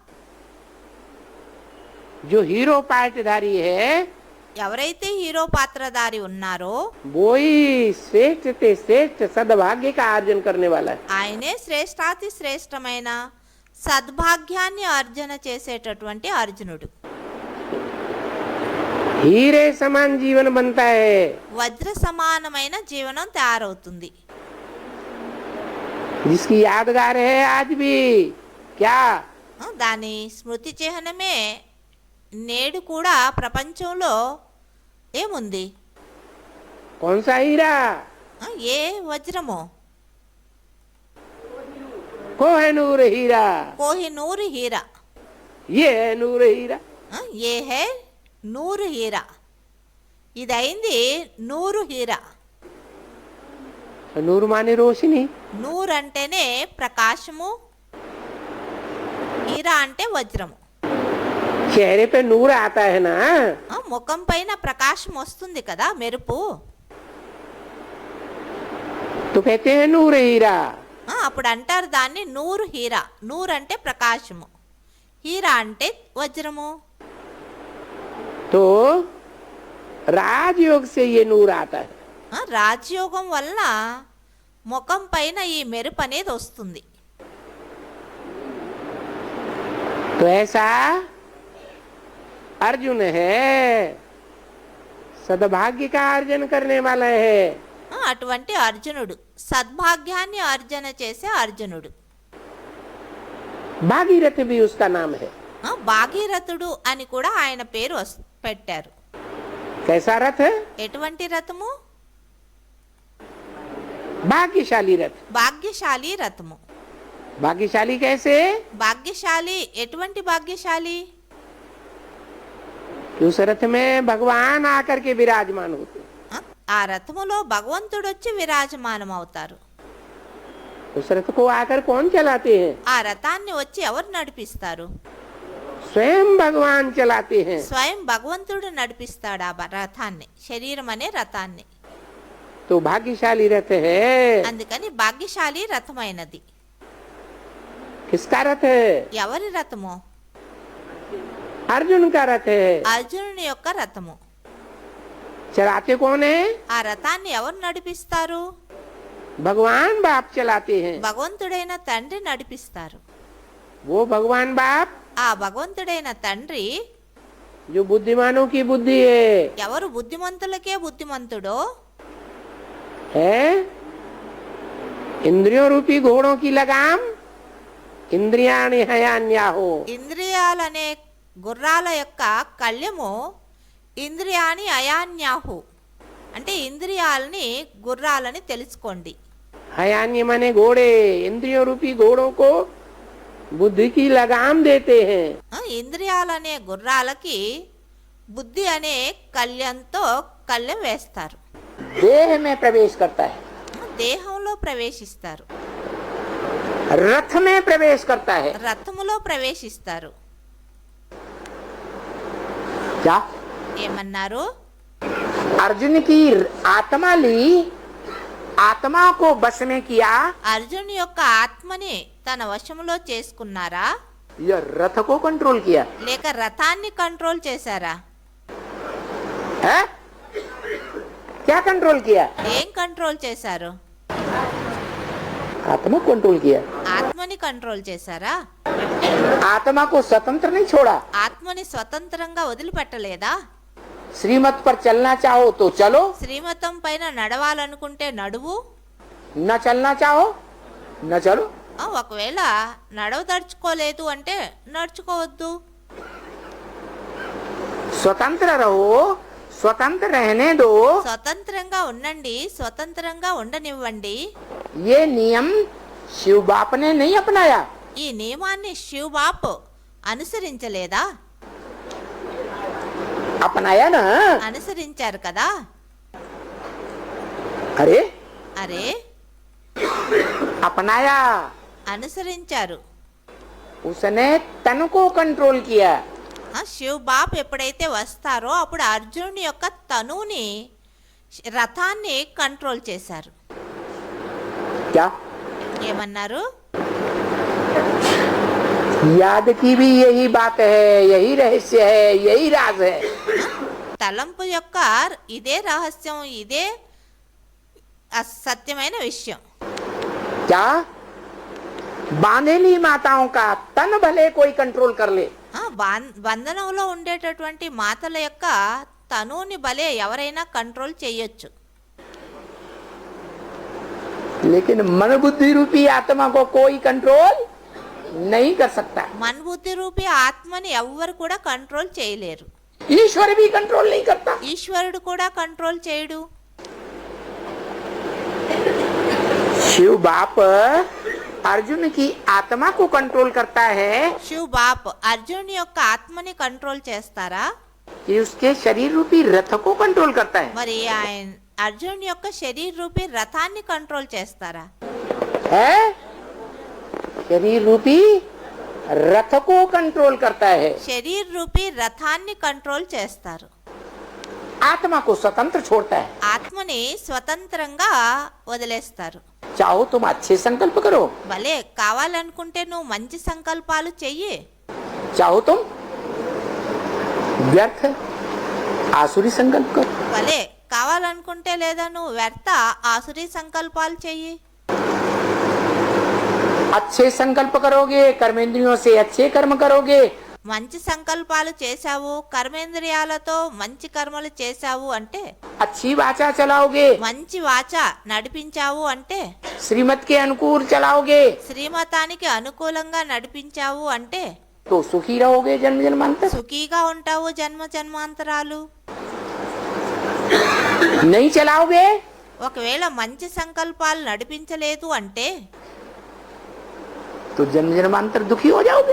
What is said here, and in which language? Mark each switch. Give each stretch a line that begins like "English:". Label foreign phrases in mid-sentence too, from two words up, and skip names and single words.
Hindi: जो हीरो पार्टधारी है
Telugu: ఎవరైతే హీరో పాత్రధారి ఉన్నారో
Hindi: वो ही श्रेष्ठ ते श्रेष्ठ सद्भाग्य का अर्जन करने वाला है।
Telugu: ఆయనే శ్రేష్టాతి శ్రేష్టమైన సద్భాగ్యాన్ని అర్జన చేసేటటువంటి అర్జునుడు.
Hindi: हीरे समान जीवन बनता है।
Telugu: వజ్ర సమానమైన జీవనం తయారవుతుంది.
Hindi: जिसकी यादगार है आज भी क्या
Telugu: దాని స్మృతి చిహ్నమే నేడు కూడా ప్రపంచంలో ఏముంది?
Hindi: कौन सा हीरा।
Telugu: ఏ వజ్రమో?
Hindi: कोहिनूर हीरा।
Telugu: కోహినూరు హీరా.
Hindi: ये है नूर हीरा। ये है नूर हीरा,
Telugu: ఇదైంది నూరు హీరా.
Hindi: नूर माने रोशनी,
Telugu: నూరు అంటేనే ప్రకాశము, హీరా అంటే వజ్రము.
Hindi: चेहरे पे नूर आता है ना,
Telugu: ముఖం పైన ప్రకాశం వస్తుంది కదా, మెరుపు.
Hindi: तो कहते हैं नूर हीरा।
Telugu: అప్పుడు అంటారు దాన్ని నూరు హీరా. నూరు అంటే ప్రకాశము, హీరా అంటే వజ్రము.
Hindi: तो राजयोग से ये नूर आता है।
Telugu: రాజయోగం వల్ల ముఖం పైన ఈ మెరుపు అనేది వస్తుంది.
Hindi: तो ऐसा अर्जुन है, सद्भाग्य का अर्जन करने वाला है।
Telugu: అటువంటి అర్జునుడు, సద్భాగ్యాన్ని అర్జన చేసే అర్జునుడు.
Hindi: भागीरथ भी उसका नाम है।
Telugu: భాగీరథుడు అని కూడా ఆయన పేరు పెట్టారు.
Hindi: कैसा रथ है?
Telugu: ఎటువంటి రథము?
Hindi: भाग्यशाली रथ।
Telugu: భాగ్యశాలి రథము.
Hindi: भाग्यशाली कैसे?
Telugu: భాగ్యశాలి ఎటువంటి భాగ్యశాలి?
Hindi: कि उस रथ में भगवान आकर के विराजमान होते हैं।
Telugu: ఆ రథములో భగవంతుడు వచ్చి విరాజమానం అవుతారు.
Hindi: उस रथ को आकर कौन चलाते हैं?
Telugu: ఆ రథాన్ని వచ్చి ఎవరు నడిపిస్తారు?
Hindi: स्वयं भगवान चलाते हैं।
Telugu: స్వయం భగవంతుడు నడిపిస్తాడు ఆ రథాన్ని, శరీరం అనే రథాన్ని.
Hindi: तो भाग्यशाली रथ है।
Telugu: అందుకని భాగ్యశాలి రథమైనది.
Hindi: किसका रथ है?
Telugu: ఎవరి రథము?
Hindi: अर्जुन का रथ है।
Telugu: అర్జునుని యొక్క రథము.
Hindi: चलाते कौन है?
Telugu: ఆ రథాన్ని ఎవరు నడిపిస్తారు?
Hindi: भगवान बाप चलाते हैं।
Telugu: భగవంతుడైన తండ్రి నడిపిస్తారు.
Hindi: वो भगवान बाप
Telugu: ఆ భగవంతుడైన తండ్రి
Hindi: जो बुद्धिमानों की बुद्धि है,
Telugu: ఎవరు బుద్ధిమంతులకే బుద్ధిమంతుడో,
Hindi: है इंद्रियों रूपी घोड़ों की लगाम
Sanskrit: इंद्रियाणि हयान्या हो।
Telugu: ఇంద్రియాలనే గుర్రాల యొక్క కళ్యము
Sanskrit: इन्द्रियाणि हयान्याहुः
Telugu: అంటే ఇంద్రియాలని గుర్రాలని తెలుసుకోండి.
Hindi: हयान्य माने घोड़े, इंद्रियों रूपी घोड़ों को बुद्धि की लगाम देते हैं।
Telugu: ఇంద్రియాలనే గుర్రాలకి బుద్ధి అనే కళ్యంతో కళ్యం వేస్తారు.
Hindi: देह में प्रवेश करता है,
Telugu: దేహంలో ప్రవేశిస్తారు,
Hindi: रथ में प्रवेश करता है।
Telugu: రథములో ప్రవేశిస్తారు.
Hindi: क्या?
Telugu: ఏమన్నారు?
Hindi: अर्जुन की आत्मा ली, आत्मा को बस में किया,
Telugu: అర్జున్ యొక్క ఆత్మని తన వశములో చేసుకున్నారా,
Hindi: या रथ को कंट्रोल किया
Telugu: లేక రథాన్ని కంట్రోల్ చేశారా?
Hindi: है? क्या कंट्रोल किया?
Telugu: ఏం కంట్రోల్ చేశారు?
Hindi: आत्मा को कंट्रोल किया।
Telugu: ఆత్మని కంట్రోల్ చేశారా?
Hindi: आत्मा को स्वतंत्र नहीं छोड़ा।
Telugu: ఆత్మని స్వతంత్రంగా వదిలిపెట్టలేదా?
Hindi: श्रीमत पर चलना चाहो तो चलो,
Telugu: శ్రీమతం పైన నడవాలనుకుంటే నడువు,
Hindi: न चलना चाहो न चलो।
Telugu: ఒకవేళ నడవదలుచుకోలేదు అంటే నడుచుకోవద్దు.
Hindi: स्वतंत्र रहो, स्वतंत्र रहने दो।
Telugu: స్వతంత్రంగా ఉండండి, స్వతంత్రంగా ఉండనివ్వండి.
Hindi: ये नियम शिव बाप ने नहीं अपनाया।
Telugu: ఈ నియమాన్ని శివ్ బాప్ అనుసరించలేదా?
Hindi: अपनाया ना।
Telugu: అనుసరించారు కదా.
Hindi: अरे
Telugu: అరే
Hindi: अपनाया,
Telugu: అనుసరించారు.
Hindi: उसने तन को कंट्रोल किया।
Telugu: శివ్ బాప్ ఎప్పుడైతే వస్తారో అప్పుడు అర్జునుని యొక్క తనువుని, రథాన్ని కంట్రోల్ చేశారు.
Hindi: क्या?
Telugu: ఏమన్నారు?
Hindi: याद की भी यही बात है, यही रहस्य है, यही राज है।
Telugu: తలంపు యొక్క ఇదే రహస్యం, ఇదే సత్యమైన విషయం.
Hindi: क्या? बांधेली माताओं का तन भले कोई कंट्रोल कर ले,
Telugu: బంధనంలో ఉండేటటువంటి మాతల యొక్క తనువుని భలే ఎవరైనా కంట్రోల్ చేయొచ్చు.
Hindi: लेकिन मन बुद्धि रूपी आत्मा को कोई कंट्रोल नहीं कर सकता।
Telugu: మన్బుద్ధి రూపి ఆత్మని ఎవ్వరు కూడా కంట్రోల్ చేయలేరు.
Hindi: ईश्वर भी कंट्रोल नहीं करता।
Telugu: ఈశ్వరుడు కూడా కంట్రోల్ చేయడు.
Hindi: शिव बाप अर्जुन की आत्मा को कंट्रोल करता है
Telugu: శివ్ బాప్ అర్జునుడి యొక్క ఆత్మని కంట్రోల్ చేస్తారా?
Hindi: कि उसके शरीर रूपी रथ को कंट्रोल करता है?
Telugu: మరి ఆయన అర్జునుడి యొక్క శరీర రూపీ రథాన్ని కంట్రోల్ చేస్తారా?
Hindi: है शरीर रूपी रथ को कंट्रोल करता है,
Telugu: శరీర రూపీ రథాన్ని కంట్రోల్ చేస్తారు.
Hindi: आत्मा को स्वतंत्र छोड़ता है।
Telugu: ఆత్మని స్వతంత్రంగా వదిలేస్తారు.
Hindi: चाहो तुम अच्छे संकल्प करो,
Telugu: భలే కావాలనుకుంటే నువ్వు మంచి సంకల్పాలు చెయ్యి,
Hindi: चाहो तुम व्यर्थ आसुरी संकल्प करो।
Telugu: భలే కావాలనుకుంటే లేదా నువ్వు వ్యర్థ ఆసురీ సంకల్పాలు చెయ్యి.
Hindi: अच्छे संकल्प करोगे, कर्मेंद्रियों से अच्छे कर्म करोगे,
Telugu: మంచి సంకల్పాలు చేశావు, కర్మేంద్రియాలతో మంచి కర్మలు చేశావు అంటే,
Hindi: अच्छी वाचा चलाओगे,
Telugu: మంచి వాచ నడిపించావు అంటే,
Hindi: श्रीमत के अनुकूल चलाओगे,
Telugu: శ్రీమతానికి అనుకూలంగా నడిపించావు అంటే
Hindi: तो सुखी रहोगे जन्म जन्मांतर।
Telugu: సుఖీగా ఉంటావు జన్మ జన్మాంతరాలు.
Hindi: नहीं चलाओगे
Telugu: ఒకవేళ మంచి సంకల్పాలు నడిపించలేదు అంటే
Hindi: तो जन्म जन्मांतर दुखी हो जाओगे।